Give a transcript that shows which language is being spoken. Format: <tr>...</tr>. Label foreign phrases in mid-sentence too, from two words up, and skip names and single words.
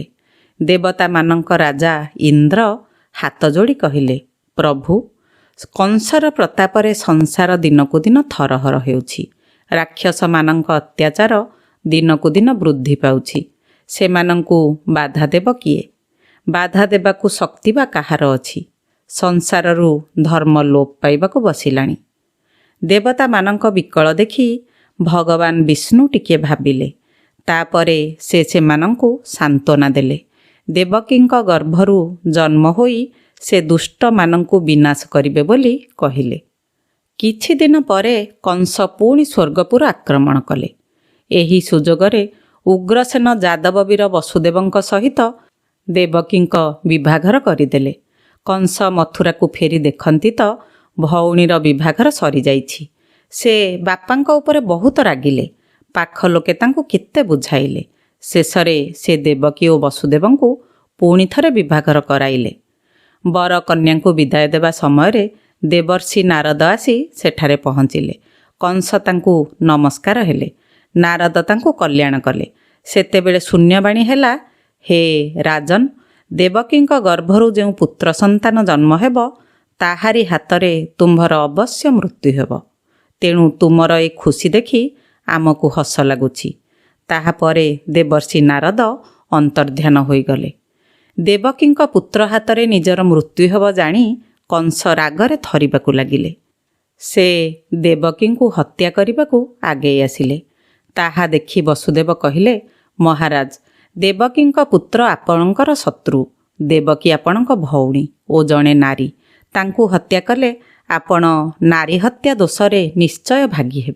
<or>ଦେବତା ମାନଙ୍କ ରାଜା ଇନ୍ଦ୍ର ହାତ ଯୋଡ଼ି କହିଲେ, ପ୍ରଭୁ କଂସର ପ୍ରତାପରେ ସଂସାର ଦିନକୁ ଦିନ ଥରହର ହେଉଛି। ରାକ୍ଷସ ମାନଙ୍କ ଅତ୍ୟାଚାର ଦିନକୁ ଦିନ ବୃଦ୍ଧି ପାଉଛି। ସେମାନଙ୍କୁ ବାଧା ଦେବ କିଏ? ବାଧା ଦେବାକୁ ଶକ୍ତି ବା କାହାର ଅଛି? ସଂସାରରୁ ଧର୍ମ ଲୋପ ପାଇବାକୁ ବସିଲାଣି। ଦେବତା ମାନଙ୍କ ବିକଳ ଦେଖି ଭଗବାନ ବିଷ୍ଣୁ ଟିକେ ଭାବିଲେ। ତାପରେ ସେ ସେମାନଙ୍କୁ ସାନ୍ତ୍ୱନା ଦେଲେ। ଦେବକୀଙ୍କ ଗର୍ଭରୁ ଜନ୍ମ ହୋଇ ସେ ଦୁଷ୍ଟ ମାନଙ୍କୁ ବିନାଶ କରିବେ ବୋଲି କହିଲେ। କିଛି ଦିନ ପରେ କଂସ ପୁଣି ସ୍ୱର୍ଗପୁର ଆକ୍ରମଣ କଲେ। ଏହି ସୁଯୋଗରେ ଉଗ୍ରସେନ ଯାଦବବୀର ବସୁଦେବଙ୍କ ସହିତ ଦେବକୀଙ୍କ ବାହାଘର କରିଦେଲେ। କଂସ ମଥୁରା କୁ ଫେରି ଦେଖନ୍ତି ତ ଭଉଣୀର ବାହାଘର ସରି ଯାଇଛି। ସେ ବାପାଙ୍କ ଉପରେ ବହୁତ ରାଗିଲେ। ପାଖ ଲୋକେ ତାଙ୍କୁ କେତେ ବୁଝାଇଲେ। ଶେଷରେ ସେ ଦେବକୀ ଓ ବସୁଦେବଙ୍କୁ ପୁଣି ଥରେ ବାହାଘର କରାଇଲେ। ବର କନ୍ୟାଙ୍କୁ ବିଦାୟ ଦେବା ସମୟ ଦେବର୍ଷି ନାରଦ ଆସି ସେଠାରେ ପହଞ୍ଚିଲେ। କଂସ ତାଙ୍କୁ ନମସ୍କାର ହେଲେ। ନାରଦ ତାଙ୍କୁ କଲ୍ୟାଣ କଲେ। ସେତେବେଳେ ଶୂନ୍ୟବାଣୀ ହେଲା, ହେ ରାଜନ, ଦେବକୀଙ୍କ ଗର୍ଭରୁ ଯୋ ପୁତ୍ର ସନ୍ତାନ ଜନ୍ମ ହେବ ତାହାରି ହାତରେ ତୁମ୍ଭର ଅବଶ୍ୟ ମୃତ୍ୟୁ ହେବ। ତେଣୁ ତୁମର ଏ ଖୁସି ଦେଖି ଆମକୁ ହସ ଲାଗୁଛି। ତାହାପରେ ଦେବର୍ଷି ନାରଦ ଅନ୍ତର୍ଧାନ ହୋଇଗଲେ। ଦେବକୀଙ୍କ ପୁତ୍ର ହାତରେ ନିଜର ମୃତ୍ୟୁ ହେବ ଜାଣି କଂସ ରାଗରେ ଥରିବାକୁ ଲାଗିଲେ। ସେ ଦେବକୀଙ୍କୁ ହତ୍ୟା କରିବାକୁ ଆଗେ ଆସିଲେ। ତାହା ଦେଖି ବସୁଦେବ କହିଲେ, ମହାରାଜ, ଦେବକୀଙ୍କ ପୁତ୍ର ଆପଣଙ୍କର ଶତ୍ରୁ। ଦେବକୀ ଆପଣଙ୍କ ଭଉଣୀ ଓ ଜଣେ ନାରୀ। ତାଙ୍କୁ ହତ୍ୟା କଲେ ଆପଣ ନାରୀ ହତ୍ୟା ଦୋଷରେ ନିଶ୍ଚୟ ଭାଗୀ ହେବେ।</or>